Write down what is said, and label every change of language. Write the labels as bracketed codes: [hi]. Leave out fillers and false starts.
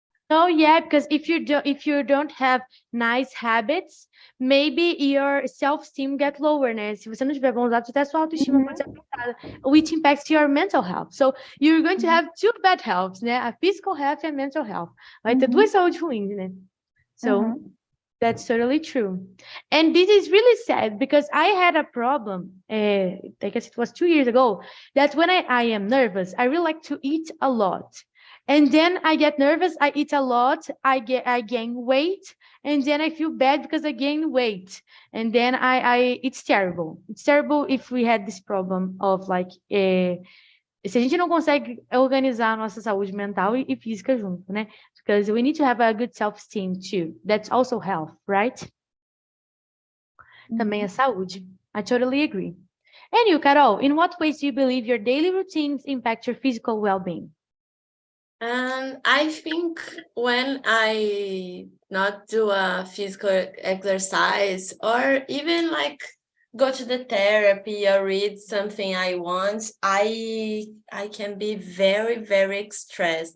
[en] Oh yeah, because if you don't have nice habits, maybe your self-esteem get lower, né? [pt] Se você não tiver bons hábitos, até sua autoestima pode ser afetada, [en] which impacts your mental health. So you're going to have 2 bad healths, né? A physical health and mental health. [pt] Vai ter 2 saúdes ruins, né? [en] So that's totally true. And this is really sad because I had a problem, I guess it was 2 years ago, that when I am nervous, I really like to eat a lot. And then I get nervous, I eat a lot, I gain weight, and then I feel bad because I gain weight. And then it's terrible. It's terrible if we had this problem of like, [pt] se a gente não consegue organizar a nossa saúde mental e física junto, né? [en] Because we need to have a good self-esteem too. That's also health, right? [pt] Também é saúde. [en] I totally agree. And you, Carol, in what ways do you believe your daily routines impact your physical well-being? I think when I not do a physical exercise or even like go to the therapy or read something I want, I can be very, very stressed.